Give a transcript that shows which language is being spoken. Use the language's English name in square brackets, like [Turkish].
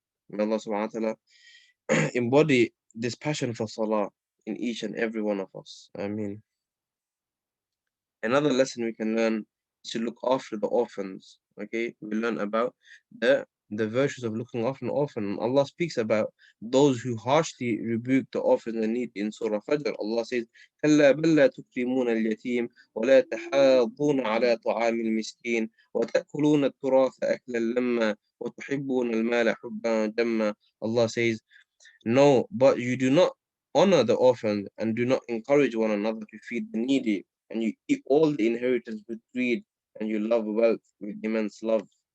[English] May Allah subhanahu wa ta'ala embody this passion for salah in each and every one of us. I mean, another lesson we can learn is to look after the orphans. Okay, we learn about the virtues of looking after an orphan. Allah speaks about those who harshly rebuke the orphan and needy in Surah Fajr. Allah says, [Arabic] كَلَّا بَلْ لَا تُكْرِمُونَ الْيَتِيمَ وَلَا تَحَاضُّونَ عَلَى طَعَامِ الْمِسْكِينِ وَتَأْكُلُونَ التُّرَاثَ أَكْلًا لَمًّا وَتُحِبُّونَ الْمَالَ حُبًّا جَمًّا. [English] Allah says, no, but you do not honor the orphan and do not encourage one another to feed the needy, and you eat all the inheritance with greed, and you love wealth with immense love.